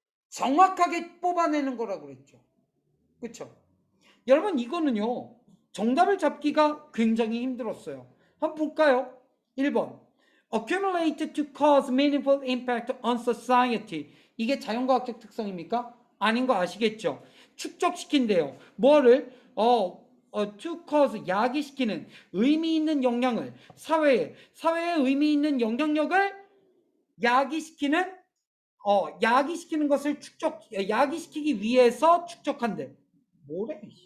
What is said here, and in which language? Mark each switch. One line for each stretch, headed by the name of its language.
Korean: 정확하게 뽑아내는 거라고 그랬죠. 그렇죠? 여러분 이거는요. 정답을 잡기가 굉장히 힘들었어요. 한번 볼까요? 1번.
English: Accumulate to cause meaningful impact on society.
Korean: 이게 자연과학적 특성입니까? 아닌 거 아시겠죠? 축적시킨대요. 뭐를?
English: to cause,
Korean: 야기시키는, 의미 있는 영향을, 사회에 의미 있는 영향력을 야기시키는, 야기시키는 것을 야기시키기 위해서 축적한대. 뭐래?